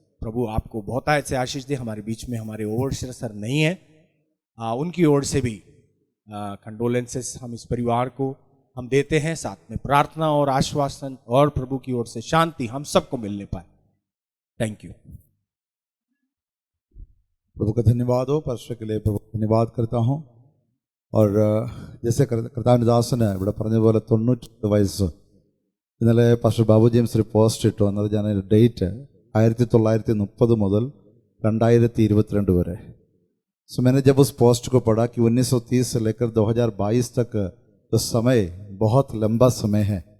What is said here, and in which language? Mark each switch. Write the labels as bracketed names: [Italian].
[Hindi] प्रभु आपको बहुतायत से आशीष दे। हमारे बीच में हमारे ओवरसीयर सर नहीं है, उनकी ओर से भी कंडोलेंसेस हम इस परिवार को हम देते हैं, साथ में प्रार्थना और आश्वासन और प्रभु की ओर से शांति हम सबको मिलने पाए। [English] Thank you. [Hindi] प्रभु का धन्यवाद हो, पास्टर के लिए प्रभु धन्यवाद करता हूँ। और जैसे [Malayalam] കർത്താവിന്റെ ഇവിടെ പറഞ്ഞ പോലെ 98 വയസ്സ്. ഇന്നലെ പാസ്റ്റർ ബാബു ജെയിംസ് ഒരു പോസ്റ്റ് ഇട്ടു. അന്നത് ഞാൻ ഡേറ്റ് 1930 മുതൽ 2022 वरे। [Hindi] सो मैंने जब उस पोस्ट को पढ़ा कि 1930 से लेकर 2022 तक तो समय बहुत लंबा समय है।